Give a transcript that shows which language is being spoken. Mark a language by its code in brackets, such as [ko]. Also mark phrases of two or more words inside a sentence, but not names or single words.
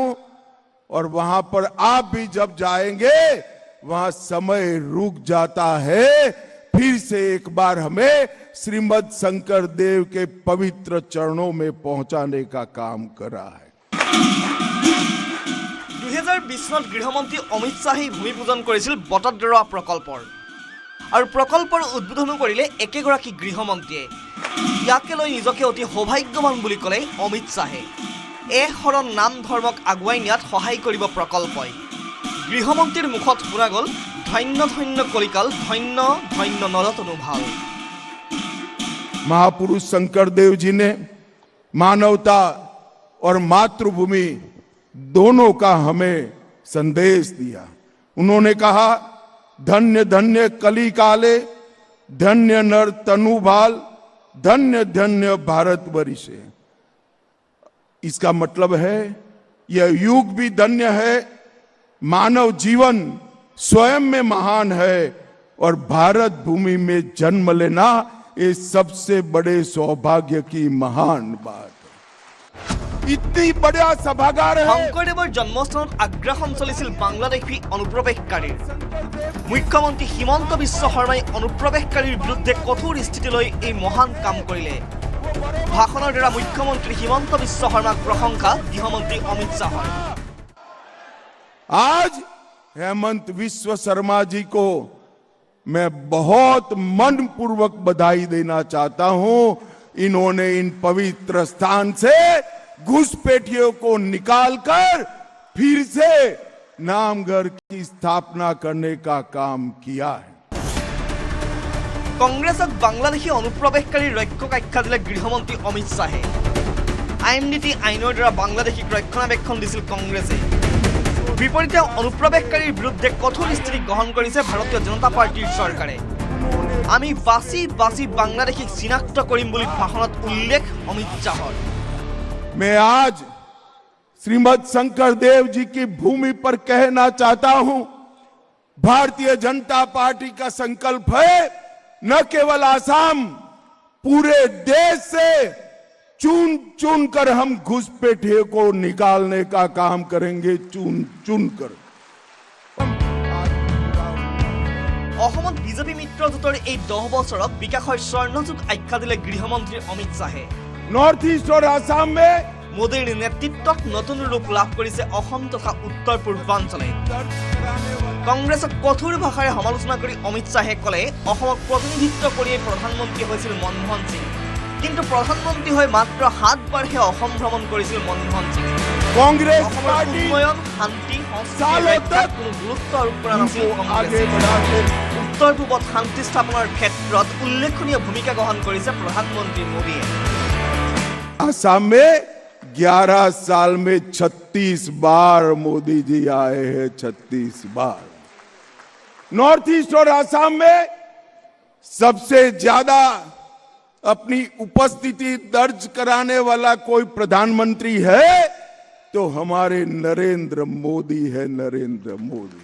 [hi] और वहां पर आप भी जब जाएंगे वहां समय रुक जाता है। फिर से एक बार हमें श्रीमद् शंकर देव के पवित्र चरणों में पहुंचाने का काम करा है। [as] 2020 চনত গৃহমন্ত্ৰী অমিত শ্বাহে ভূমি পূজন কৰিছিল বটদ্ৰৱা প্ৰকল্পৰ, আৰু প্ৰকল্পৰ উদ্বোধনো কৰিলে একেগৰাকী গৃহমন্ত্ৰীয়ে। ইয়াকে লৈ নিজকে অতি সৌভাগ্যৱান বুলি ক'লে অমিত শ্বাহে। শৰণ নাম ধৰ্মক আগুৱাই নিয়াত সহায় কৰিব প্ৰকল্পই। গৃহমন্ত্ৰীৰ মুখত শুনা গ'ল, ধন্য ধন্য কলিকাল, ধন্য ধন্য নৰতনু ভাল। [hi] महापुरुष शंकर देव जी ने मानवता और मातृभूमि दोनों का हमें संदेश दिया। उन्होंने कहा, धन्य धन्य कली काले, धन्य नर तनु भाल, धन्य धन्य भारत वर्षे। इसका मतलब है यह युग भी धन्य है, मानव जीवन स्वयं में महान है, और भारत भूमि में जन्म लेना ये सबसे बड़े सौभाग्य की महान बात है। इतनी बड़ा सभागार है। [as] শংকৰদেৱৰ জন্মস্থানত আগ্ৰাসন চলিছিল বাংলাদেশী অনুপ্ৰৱেশকাৰীৰ। মুখ্যমন্ত্ৰী হিমন্ত বিশ্ব শৰ্মাই অনুপ্ৰৱেশকাৰীৰ বিৰুদ্ধে কঠোৰ স্থিতি লৈ এই মহান কাম কৰিলে। ভাষণৰ দ্বাৰা মুখ্যমন্ত্ৰী হিমন্ত বিশ্ব শৰ্মাক প্ৰশংসা গৃহমন্ত্ৰী অমিত শাহৰ। [hi] आज हेमंत विश्व शर्मा जी को मैं बहुत मनपूर्वक बधाई देना चाहता हूं। इन्होंने इन पवित्र स्थान से घुसपैठियों को निकालकर फिर से नामघर की स्थापना करने का काम किया है। [as] কংগ্ৰেছক বাংলাদেশী অনুপ্ৰৱেশকাৰীৰ ৰক্ষক আখ্যা দিলে গৃহমন্ত্ৰী অমিত শ্বাহে। আইন নীতি আইনৰ দ্বাৰা বাংলাদেশীক ৰক্ষণাবেক্ষণ দিছিল কংগ্ৰেছে। বিপৰীতে অনুপ্ৰৱেশকাৰীৰ বিৰুদ্ধে কঠোৰ স্থিতি গ্ৰহণ কৰিছে ভাৰতীয় জনতা পাৰ্টিৰ চৰকাৰে। আমি বাছি বাছি বাংলাদেশীক চিনাক্ত কৰিম বুলি ভাষণত উল্লেখ অমিত শ্বাহৰ। [hi] मैं आज श्रीमद शंकर देव जी की भूमि पर कहना चाहता हूं, भारतीय जनता पार्टी का संकल्प है न केवल आसाम, पूरे देश से चुन चुन कर हम घुसपैठियों को निकालने का काम करेंगे, चुन चुन कर। [as] অসমত বিজেপি মিত্ৰজোঁটৰ এই 10 বছৰত বিকাশৰ স্বৰ্ণযুগ আখ্যা দিলে গৃহমন্ত্ৰী অমিত শ্বাহে। [hi] नॉर्थ ईस्ट और आसाम में [as] মোদীৰ নেতৃত্বত নতুন ৰূপ লাভ কৰিছে অসম তথা উত্তৰ পূৰ্বাঞ্চলে। কংগ্ৰেছক কঠোৰ ভাষাৰে সমালোচনা কৰি অমিত শ্বাহে ক'লে অসমক প্ৰতিনিধিত্ব কৰিয়েই প্ৰধানমন্ত্ৰী হৈছিল মনমোহন সিং, কিন্তু প্ৰধানমন্ত্ৰী হৈ মাত্ৰ 7 বাৰহে অসম ভ্ৰমণ কৰিছিল মনমোহন সিঙে। [hi] कांग्रेस [as] অসমৰ [hi] पार्टी [as] উন্নয়ন, শান্তি, সংস্কৃতি [hi] सालों [as] ৰক্ষাত [hi] तक [as] কোনো গুৰুত্ব আৰোপ কৰা নাছিল [hi] आगे [as] কংগ্ৰেছে। [hi] बढ़ाते [as] উত্তৰ পূবত শান্তি স্থাপনৰ ক্ষেত্ৰত উল্লেখনীয় ভূমিকা গ্ৰহণ কৰিছে প্ৰধানমন্ত্ৰী মোদীয়ে। [hi] आसाम में 11 साल में 36 बार मोदी जी आए हैं, 36 बार। नॉर्थ ईस्ट और आसाम में सबसे ज्यादा अपनी उपस्थिति दर्ज कराने वाला कोई प्रधानमंत्री है तो हमारे नरेंद्र मोदी है, नरेंद्र मोदी।